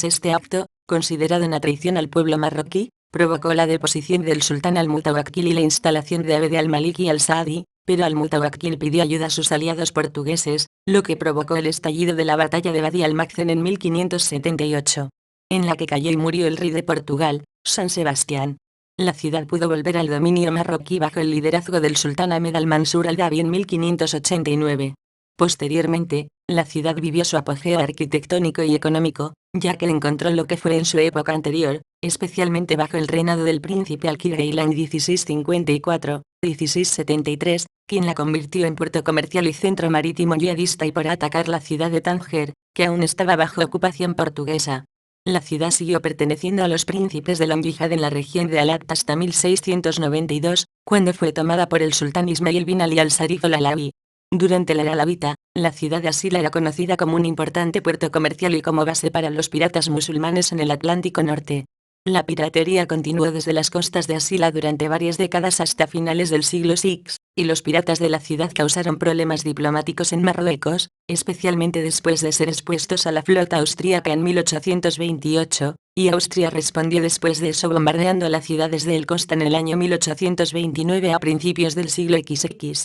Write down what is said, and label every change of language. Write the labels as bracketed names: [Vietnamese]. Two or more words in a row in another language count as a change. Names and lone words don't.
[Spanish] Este acto, considerado una traición al pueblo marroquí, provocó la deposición del sultán al-Mutawakkil y la instalación de Abd al-Maliki al-Saadi, pero al-Mutawakkil pidió ayuda a sus aliados portugueses, lo que provocó el estallido de la batalla de Badi al-Makzen en 1578, en la que cayó y murió el rey de Portugal, San Sebastián. La ciudad pudo volver al dominio marroquí bajo el liderazgo del sultán Ahmed al-Mansur al-Dabi en 1589. Posteriormente, la ciudad vivió su apogeo arquitectónico y económico, ya que encontró lo que fue en su época anterior, especialmente bajo el reinado del príncipe Al-Quiraila en 1654-1673, quien la convirtió en puerto comercial y centro marítimo yihadista y por atacar la ciudad de Tánger, que aún estaba bajo ocupación portuguesa. La ciudad siguió perteneciendo a los príncipes de la yihad en la región de Alat hasta 1692, cuando fue tomada por el sultán Ismail bin Ali al-Sarif al-Alawi. Durante la era alawita, la ciudad de Asila era conocida como un importante puerto comercial y como base para los piratas musulmanes en el Atlántico Norte. La piratería continuó desde las costas de Asila durante varias décadas hasta finales del siglo VI, y los piratas de la ciudad causaron problemas diplomáticos en Marruecos, especialmente después de ser expuestos a la flota austríaca en 1828, y Austria respondió después de eso bombardeando la ciudad desde el costa en el año 1829 a principios del siglo XX.